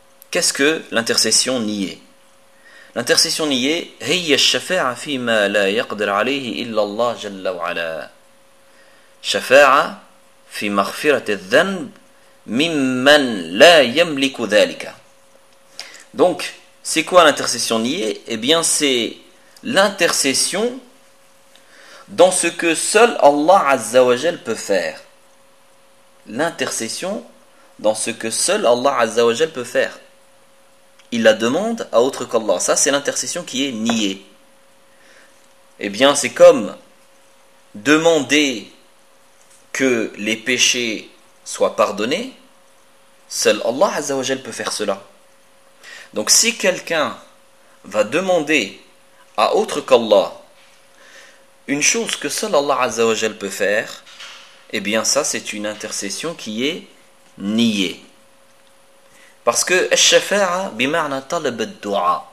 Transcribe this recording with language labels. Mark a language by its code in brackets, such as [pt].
[fr] Qu'est-ce que l'intercession niée? L'intercession niée, [ar] هي الشفاعة فيما لا يقدر عليه إلا الله جل وعلا. شفاعة في مغفرة الذنب ممن لا يملك ذلك. [fr] Donc, c'est quoi l'intercession niée? Eh bien, c'est l'intercession dans ce que seul Allah Azza wa Jal peut faire. L'intercession dans ce que seul Allah Azza wa Jal peut faire. Il la demande à autre qu'Allah. Ça, c'est l'intercession qui est niée. Eh bien, c'est comme demander que les péchés soient pardonnés. Seul Allah Azza wa Jal peut faire cela. Donc, si quelqu'un va demander à autre qu'Allah une chose que seul Allah Azza wa Jal peut faire, eh bien ça c'est une intercession qui est niée. Parce que [ar] الشفاعة بمعنى طلب الدعاء.